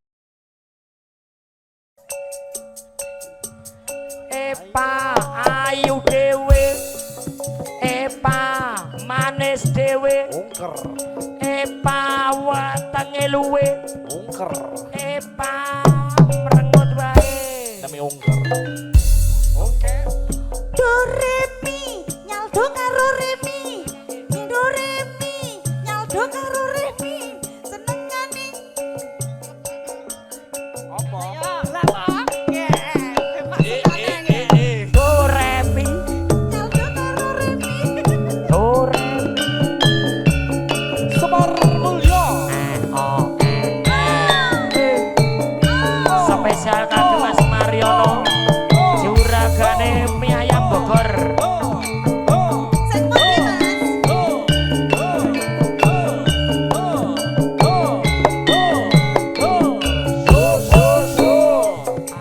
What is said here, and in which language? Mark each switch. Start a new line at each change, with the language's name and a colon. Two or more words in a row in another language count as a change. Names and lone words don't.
Javanese: Pak ayu dhewe. Pak manis dhewe. Ungker. Pak wetenge luwe. Ungker. Pak merengut wae. Nami ungker. Oke. Do re mi nyaldo karo re mi. Do re mi nyaldo karo re mi. Senengane. Apa? Lah kok. Do re mi. Nyaldo karo re mi. Do re mi. Semar Mulya. Spesial kangge Mas Mariono. Juragane mie ayam Bogor. Sing pundi, Mas?